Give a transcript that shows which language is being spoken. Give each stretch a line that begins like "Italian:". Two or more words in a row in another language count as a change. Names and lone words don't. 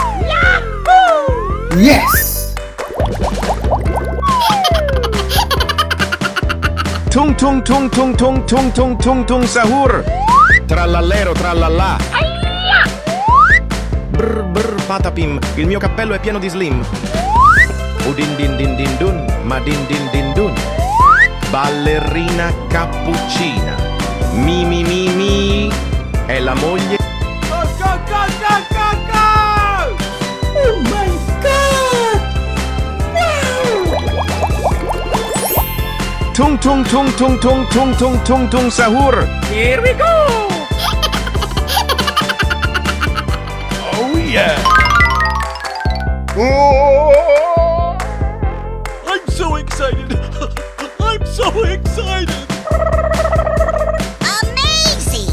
English: Yes! Tung tung tung tung tung tung tung tung tung sahur.
Italian: Trallallero trallallà. Brr brr patapim, il mio cappello è pieno di slim. Udin din din din dun, ma din din din dun. Ballerina cappuccina. Mi mi mi mi. È la moglie.
English: Go, go, go, go, go, go! Oh my God! Wow! Tung tung tung tung tung tung tung tung tung sahur. Here we go! Oh yeah. I'm so excited! I'm so excited! Amazing!